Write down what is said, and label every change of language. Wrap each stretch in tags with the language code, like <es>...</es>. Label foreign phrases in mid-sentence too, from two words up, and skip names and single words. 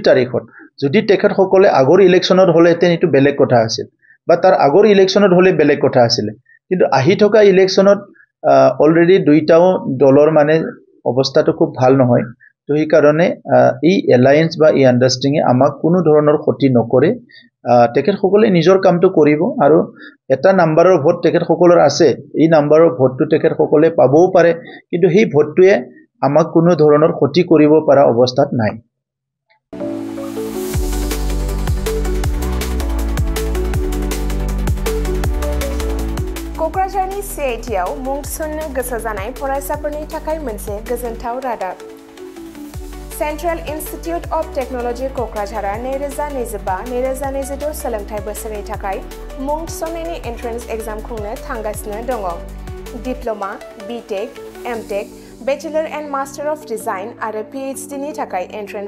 <as>তাৰিখত যদি তেখেত সকলে আগৰ ইলেকচনত হলে তেন ইটো বেলেগ কথা আছিল বা তাৰ আগৰ ইলেকচনত হলে বেলেগ কথা আছিল কিন্তু আহি থকা ইলেকচনত অলৰেডি দুইটাও দলৰ মানে অৱস্থাটো খুব ভাল নহয় তো এই কাৰণে এই এলায়েন্স বা এই আন্ডাৰষ্টেণ্ডিং আমাক কোনো ধৰণৰ ক্ষতি নকৰে তেখেত সকলে নিজৰ কামটো কৰিব আৰু এটা নাম্বাৰৰ ভোট তেখেত সকলৰ আছে এই নাম্বাৰৰ ভোটটো তেখেত সকলে পাবও পাৰে কিন্তু সেই ভোটটোৱে আমাক কোনো ধৰণৰ ক্ষতি কৰিব পৰা অৱস্থাত নাই</as> <brx>क'क्राझारनि CITआव मुं थिसननो गोसो जानाय फरायसाफोरनि थाखाय मोनसे गोजोनथाव रादाब सेन्ट्रेल इन्स्टिट्युट अफ टेक्न'लजि क'क्राझारआ 2025-2026 सोलोंथाइ बोसोरनि थाखाय मुं थिसननायनि</brx> <en>entrance exam</en> <brx>खुंनो थांगासिनो दङ डिप्ल'मा BTech MTech</brx> <en>Bachelor and Master of Design</en> <brx>आरो PhD नि थाखाय एन्ट्रेन्स</brx>